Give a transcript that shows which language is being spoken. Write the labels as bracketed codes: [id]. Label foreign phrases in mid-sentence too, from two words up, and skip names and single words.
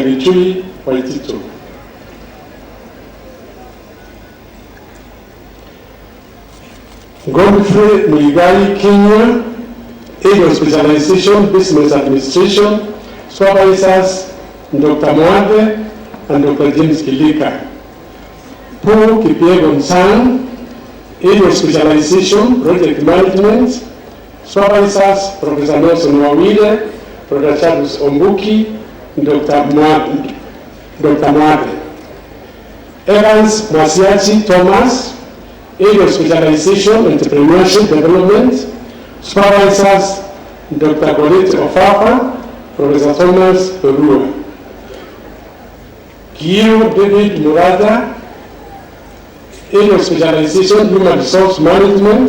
[en] Gichui Waitito. Godfrey Muigai Kenya, Head of Specialization, Business Administration. Supervisors, Dr. Moade and Dr. James Kilika. Paul Kipiegon Sang, area specialization, project management. Supervisors, Professor Nelson Wawire, Dr. Charles Ombuki, Dr. Mwade. Evans Masiachi Thomas, area of specialization, entrepreneurship development. Supervisors, Dr. Godet Ofafa, Professor Thomas Perua. Kiyo David Murada, area of specialization, human resource management.